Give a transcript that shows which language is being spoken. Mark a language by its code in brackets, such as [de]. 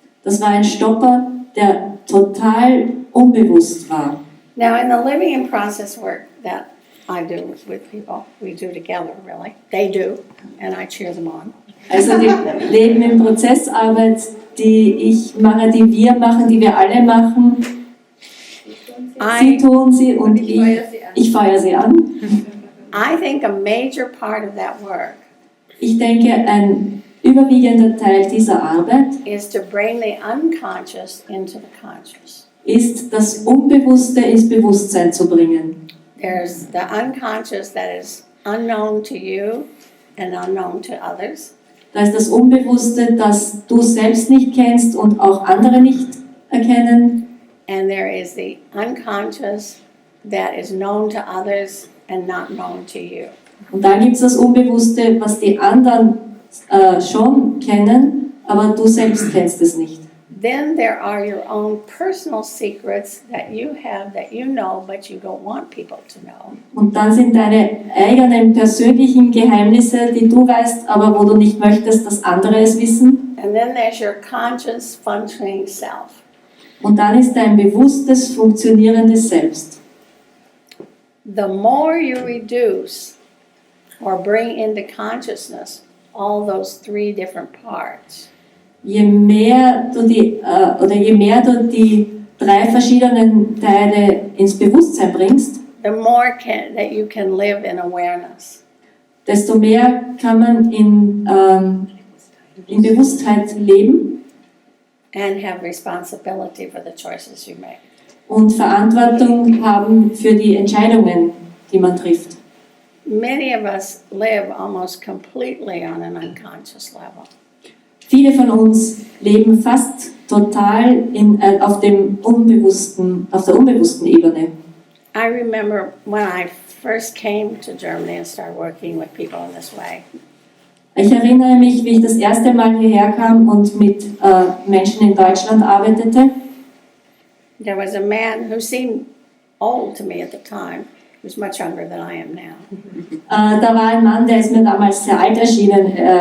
[de] Das war ein Stopper, der total unbewusst war. [en] Now, in the living in process work that I do with people, we do together, really. They do, and I cheer them on. [de] Also die Leben im Prozessarbeit, die ich mache, die wir machen, die wir alle machen, sie tun sie und ich feuere sie an. [en] I think a major part of that work [de] Ich denke, ein überwiegender Teil dieser Arbeit [en] is to bring the unconscious into the conscious. [de] ist, das Unbewusste ins Bewusstsein zu bringen. [en] There's the unconscious that is unknown to you and unknown to others. [de] Da ist das Unbewusste, das du selbst nicht kennst und auch andere nicht erkennen. [en] And there is the unconscious that is known to others and not known to you. [de] Und dann gibt es das Unbewusste, was die anderen schon kennen, aber du selbst kennst es nicht. [en] Then there are your own personal secrets that you have that you know but you don't want people to know. [de] Und dann sind deine eigenen persönlichen Geheimnisse, die du weißt, aber wo du nicht möchtest, dass andere es wissen. [en] And then there's your conscious functioning self. [de] Und dann ist dein bewusstes, funktionierendes Selbst. [en] The more you reduce or bring into consciousness all those three different parts, [de] Je mehr du die drei verschiedenen Teile ins Bewusstsein bringst, [en] the more that you can live in awareness. [de] desto mehr kann man in Bewusstheit leben [en] And have responsibility for the choices you make. [de] und Verantwortung haben für die Entscheidungen, die man trifft. [en] Many of us live almost completely on an unconscious level. [de] Viele von uns leben fast total auf der unbewussten Ebene. [en] I remember when I first came to Germany and started working with people in this way. [de] Ich erinnere mich, wie ich das erste Mal hierher kam und mit Menschen in Deutschland arbeitete. [en] There was a man who seemed old to me at the time. He was much younger than I am now. [de] Da war ein Mann, der ist mir damals sehr alt erschienen.